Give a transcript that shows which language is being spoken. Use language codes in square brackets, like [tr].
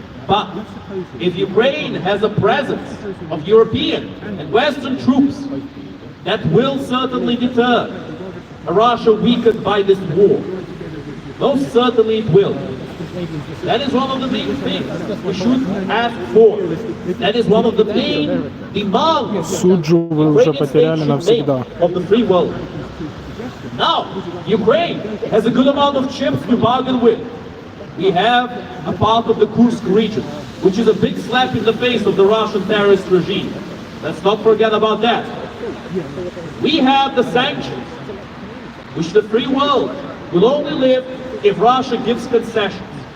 [en] But if Ukraine has a presence of European and Western troops, that will certainly deter a Russia weakened by this war. Most certainly it will. That is one of the main things we should ask for. That is one of the main demands [ru] Суджу вы уже потеряли навсегда. [en] of the free world. Now, Ukraine has a good amount of chips to bargain with. We have a part of the Kursk region, which is a big slap in the face of the Russian terrorist regime. Let's not forget about that. We have the sanctions, which the free world will only lift if Russia gives concessions.